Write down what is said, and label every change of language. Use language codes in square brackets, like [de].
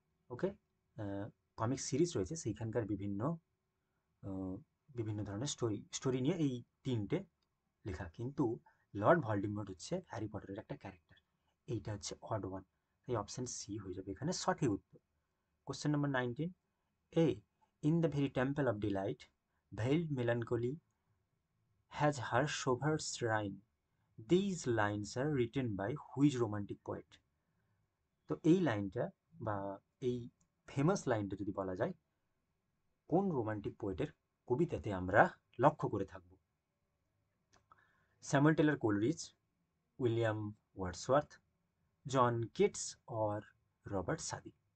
[bn] ওকে, comic series রয়েছে সেইখানকার বিভিন্ন ধরনের স্টোরি নিয়ে এই তিনটে লেখা, কিন্তু লর্ড ভলডিমর্ট হচ্ছে হ্যারি পটারের একটা ক্যারেক্টার, এইটা হচ্ছে অড ওয়ান, তাই অপশন সি হয়ে যাবে এখানে সঠিক উত্তর। Question number 19। [en] Ay, in the very temple of delight, veiled melancholy has her sober shrine. These lines are written by which romantic poet? [bn] তো এই লাইনটা বা এই ফেমাস লাইনটা যদি বলা যায়, কোন রোমান্টিক পোয়েটের কবিতাতে আমরা লক্ষ্য করে থাকব? Samuel Taylor Coleridge, William Wordsworth, John Keats or Robert সাদি?